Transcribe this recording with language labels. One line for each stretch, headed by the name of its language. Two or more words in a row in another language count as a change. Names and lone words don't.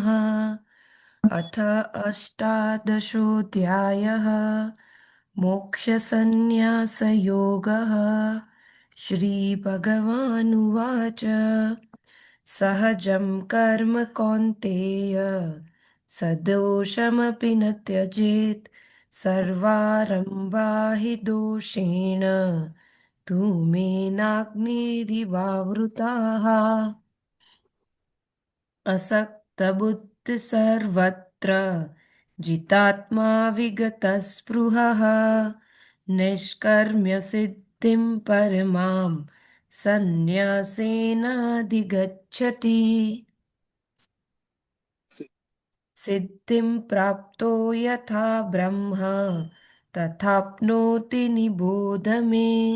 Sanskrit: અથ અષ્ટાદશોऽધ્યાયः મોક્ષસંન્યાસયોગः. શ્રીભગવાનુવાચ સહજं કર્મ કૌન્तेय સદોષમપि ન त्यजेत् सर्वारम्भा हि दोषेण धूमेनाग्निरिवावृताः असक्तबुद्धिः सर्वत्र जितात्मा विगतस्पृहः निष्कर्म्य सिद्धिं परमां सन्न्यासेनाधिगच्छति सिद्धिं प्राप्तो यथा ब्रह्म तथाप्नोति निबोध मे